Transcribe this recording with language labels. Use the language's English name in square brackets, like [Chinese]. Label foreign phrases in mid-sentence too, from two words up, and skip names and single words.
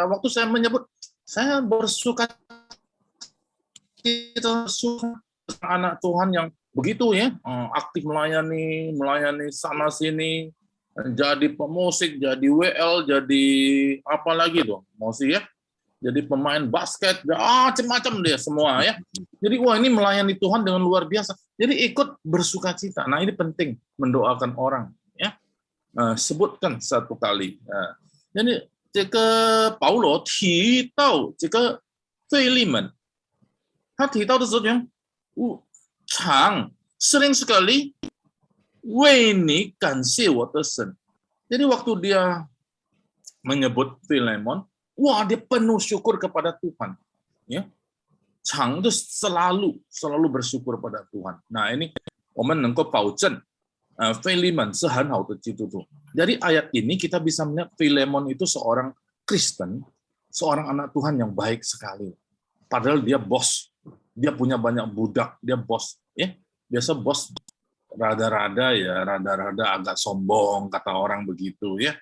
[Indonesian] Waktu saya menyebut, saya bersuka cita anak Tuhan yang begitu ya, aktif melayani sana sini, jadi pemusik, jadi WL, jadi apa lagi tuh, Mosi ya. Jadi pemain basket, macam-macam dia semua ya. Jadi ini melayani Tuhan dengan luar biasa. Jadi ikut bersukacita. Nah ini penting mendoakan orang ya. Sebutkan satu kali. Jadi jika Paulo [Chinese] 提到这个腓利门，他提到的时候讲，常 [Indonesian] sering sekali [Chinese] 为你感谢我的神。 [Indonesian] Jadi waktu dia menyebut Filemon, dia penuh syukur kepada Tuhan. Ya, Chang itu selalu bersyukur pada Tuhan. Nah ini, [Chinese] 我们能够保证Filemon 是很好的基督徒. [Indonesian] Jadi ayat ini kita bisa melihat Filemon itu seorang Kristen, seorang anak Tuhan yang baik sekali. Padahal dia bos, dia punya banyak budak, dia bos. Ya, biasa bos rada-rada agak sombong kata orang begitu ya.